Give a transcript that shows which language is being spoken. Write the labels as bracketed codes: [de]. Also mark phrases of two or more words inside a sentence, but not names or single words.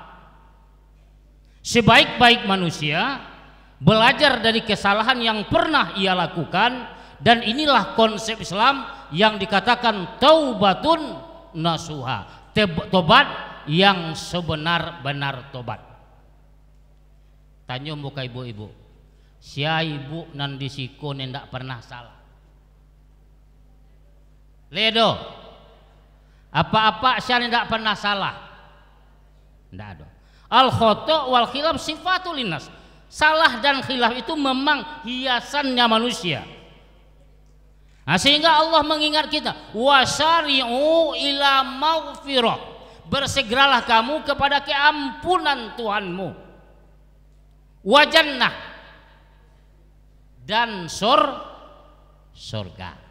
[id] Sebaik-baik manusia belajar dari kesalahan yang pernah ia lakukan, dan inilah konsep Islam yang dikatakan [ar] توبة نصوحا, [id] tobat yang sebenar-benar tobat. [min] Tanya muka ibu-ibu, sia ibu nan disiko nendak pernah salah. Ledo, apa-apa sia nendak pernah salah. Ndak ada. [ar] الخطأ والخلاف صفة للناس. [id] Salah dan khilaf itu memang hiasannya manusia. Nah, sehingga Allah mengingat kita, [ar] وسارعوا إلى مغفرة, [id] bersegeralah kamu kepada keampunan Tuhanmu, [ar] وجنة, [id] dan surga.